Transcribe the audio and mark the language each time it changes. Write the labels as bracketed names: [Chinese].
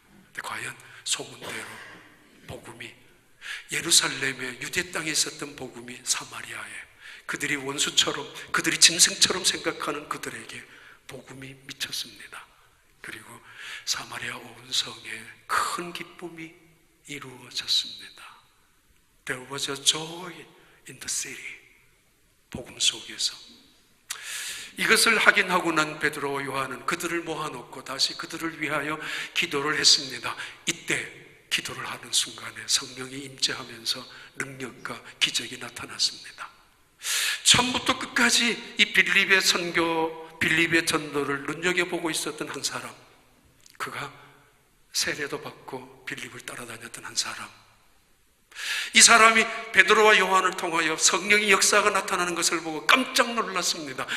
[Korean] 근데 과연 소문대로 복음이, 예루살렘의 유대 땅에 있었던 복음이 사마리아에, 그들이 원수처럼, 그들이 짐승처럼 생각하는 그들에게 복음이 미쳤습니다. 그리고 사마리아 온 성에 큰 기쁨이 이루어졌습니다. [English] There was a joy in the city. [Korean] 복음 속에서. 이것을 확인하고 난 베드로와 요한은 그들을 모아놓고 다시 그들을 위하여 기도를 했습니다. 이때 기도를 하는 순간에 성령이 임재하면서 능력과 기적이 나타났습니다. 처음부터 끝까지 이 빌립의 선교, 빌립의 전도를 눈여겨보고 있었던 한 사람, 그가 세례도 받고 빌립을 따라다녔던 한 사람, 이 사람이 베드로와 요한을 통하여 성령의 역사가 나타나는 것을 보고 깜짝 놀랐습니다.